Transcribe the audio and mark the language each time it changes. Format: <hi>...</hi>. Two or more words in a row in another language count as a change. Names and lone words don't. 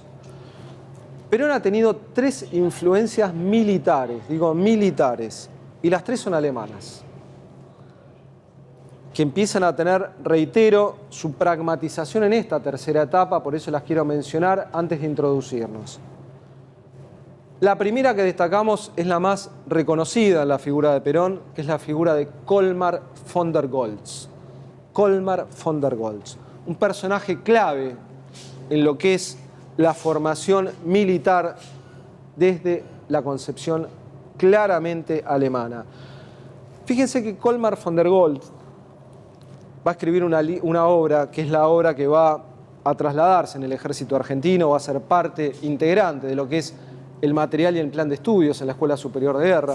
<es>Perón ha tenido 3 influencias militares, y las 3 son alemanas, que empiezan a tener, reitero, su pragmatización en esta tercera etapa, por eso las quiero mencionar antes de introducirnos. La primera que destacamos es la más reconocida en la figura de Perón, que es la figura de Colmar von der Goltz. Colmar von der Goltz, un personaje clave en lo que es la formación militar desde la concepción claramente alemana. Fíjense que Colmar von der Goltz va a escribir una obra que es la obra que va a trasladarse en el ejército argentino, va a ser parte integrante de lo que es el material y el plan de estudios en la Escuela Superior de Guerra.</es>